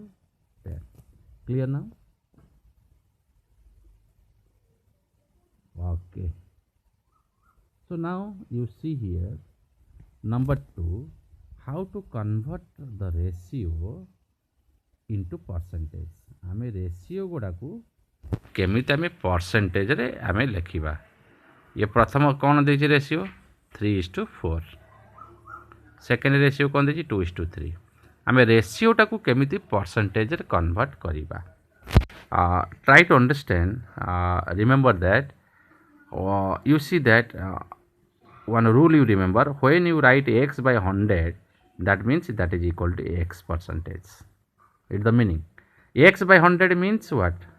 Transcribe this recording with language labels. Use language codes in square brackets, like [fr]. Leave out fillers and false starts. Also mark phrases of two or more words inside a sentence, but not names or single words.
[en] Clear now? Okay. So now you see here number 2, how to convert the ratio into percentage. [or] ଆମେ ରେସିଓ ଗୁଡ଼ା କୁ କେମିତି ଆମେ ପର୍ସେଣ୍ଟେଜ ରେ ଆମେ ଲେଖିବା. ଏ ପ୍ରଥମ କଣ ଦେଇଛି ରେସିଓ 3:4. [en] second ratio [or] କଣ ଦେଇଛି 2:3. ଆମେ ରେସିଓ ଟାକୁ କେମିତି ପର୍ସେଣ୍ଟେଜ ରେ କନଭର୍ଟ କରିବା. [en] try to understand. remember that you see that one rule you remember, when you write x by 100 that means that is equal to x percentage. It's the meaning. X by 100 means what?